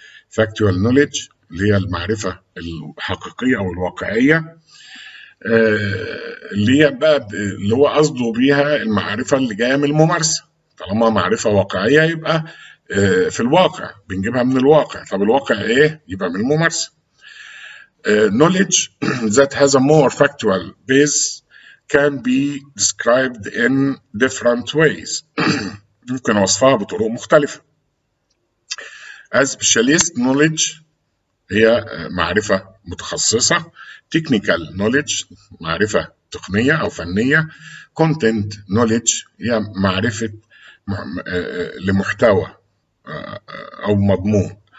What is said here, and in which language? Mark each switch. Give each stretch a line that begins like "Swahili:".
English: factual knowledge
Arabic: اللي هي المعرفة الحقيقية أو الواقعية، اللي هي بقى اللي هو قصده بيها المعرفة اللي جاية من الممارسة. طالما معرفة واقعية يبقى في الواقع، بنجيبها من الواقع. طب الواقع إيه؟ يبقى من الممارسة.
English: Knowledge that has a more factual base can be described in different ways.
Arabic: ممكن أوصفها بطرق مختلفة.
English: As specialist knowledge
Arabic: هي معرفة متخصصة.
English: Technical knowledge
Arabic: معرفة تقنية أو فنية.
English: Content knowledge
Arabic: هي معرفة لمحتوى أو مضمون.